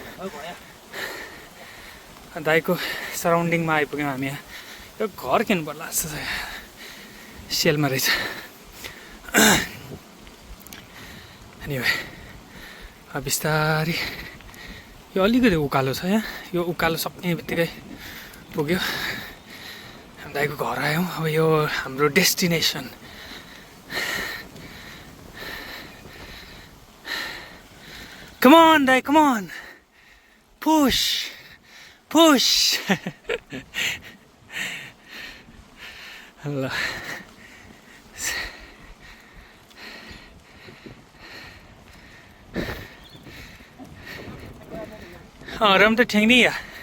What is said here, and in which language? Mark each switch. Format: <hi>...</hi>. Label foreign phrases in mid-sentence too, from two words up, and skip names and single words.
<ne>दाइको सराउन्डिङमा आइपुग्यौँ हामी यहाँ यो घर किन्नु पर्ला जस्तो सेलमा रहेछ अनि बिस्तारी यो अलिकति उकालो छ यहाँ यो उकालो सक्ने बित्तिकै पुग्यो हामी दाइको घर आयौँ अब यो हाम्रो डेस्टिनेसन</ne> <en>Come on, Dai, come on. Push. Allah. Oh, ram to thing ni ya.</en>